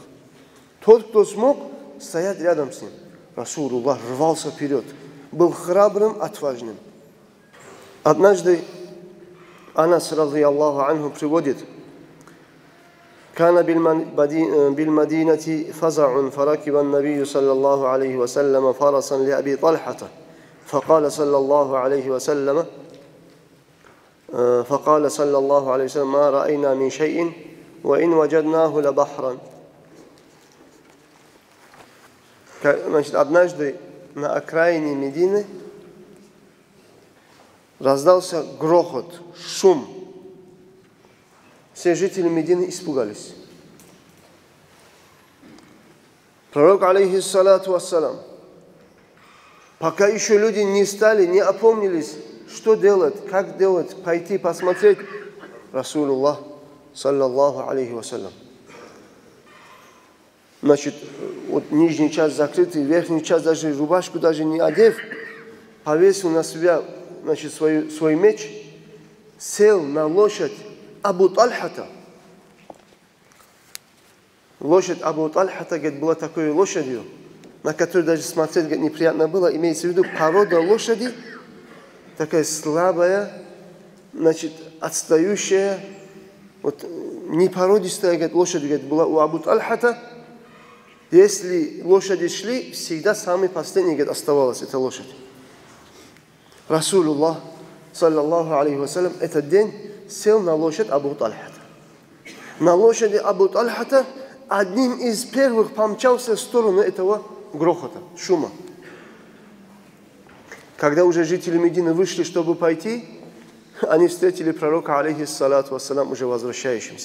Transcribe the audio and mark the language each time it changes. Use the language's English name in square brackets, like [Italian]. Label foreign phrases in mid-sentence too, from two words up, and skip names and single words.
[Russian] Тот, кто смог стоять рядом с ним. Расулуллах рвался вперед, был храбрым, отважным. Однажды Анас, радийаллаху анху, приводит, [Arabic] كان بالمدينة فزع فركب النبي صلى الله عليه وسلم فرسا لأبي طلحة فقال صلى الله عليه وسلم ما رأينا من شيء وإن وجدناه لبحرا. [Russian] Значит, однажды на окраине Медины раздался грохот, шум. Все жители Медины испугались. Пророк, [Arabic] عليه الصلاة والسلام, [Russian] пока еще люди не стали, не опомнились, что делать, как делать, пойти посмотреть, Расулуллах, [Arabic] صلى الله عليه وسلم. [Russian] Значит, вот нижняя часть закрытая, верхняя часть даже рубашку даже не одев, повесил на себя, значит, свой меч, сел на лошадь Абу Тальхата. Лошадь Абу Тальхата, говорит, была такой лошадью, на которую даже смотреть, говорит, неприятно было. Имеется в виду порода лошади, такая слабая, значит, отстающая, вот, непородистая, говорит, лошадь, говорит, была у Абу Тальхата. Если лошади шли, всегда самый последний, говорит, оставалась эта лошадь. Расулуллах, [Arabic] صلى الله عليه وسلم, [Russian] этот день сел на лошадь Абу Тальхата. На лошади Абу Тальхата одним из первых помчался в сторону этого грохота, шума. Когда уже жители Медины вышли, чтобы пойти, они встретили пророка, [Arabic] عليه الصلاة والسلام, [Russian] уже возвращающимся.